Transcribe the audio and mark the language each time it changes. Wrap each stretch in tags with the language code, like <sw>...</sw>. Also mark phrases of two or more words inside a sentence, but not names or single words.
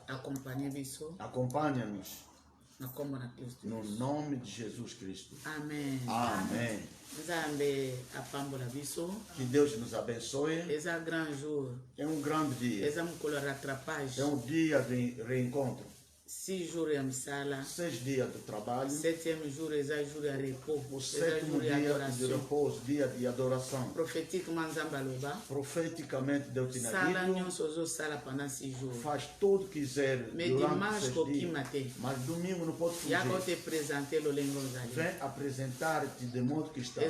<pt>Acompanha-nos. No nome de Jesus Cristo. Amém. Amém. Que Deus nos abençoe. É um grande dia. É um dia de reencontro. 6 dias de trabalho.</pt> <fr>7e jour, jour de repos.</fr> <pt>O 7º dia de repouso, dia de adoração. Profeticamente Deus te dito. Faz tudo que quiser durante 6 dias. Mas domingo não pode fugir. Vem apresentar-te de modo que está.</pt>